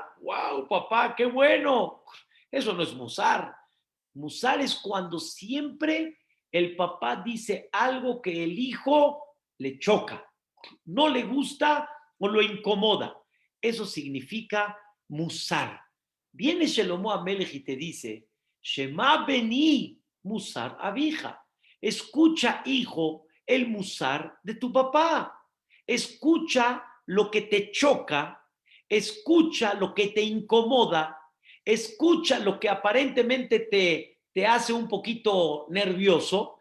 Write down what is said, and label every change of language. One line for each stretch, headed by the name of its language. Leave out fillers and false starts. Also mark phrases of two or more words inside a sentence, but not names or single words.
Spanish: ¡Wow, papá, qué bueno! Eso no es musar. Musar es cuando siempre el papá dice algo que el hijo le choca, no le gusta o lo incomoda. Eso significa musar. Viene Shelomo Amelech y te dice,
Hebrew: שמע בני מוסר אביך.
Spanish: Escucha, hijo, el musar de tu papá. Escucha lo que te choca, escucha lo que te incomoda, escucha lo que aparentemente te hace un poquito nervioso.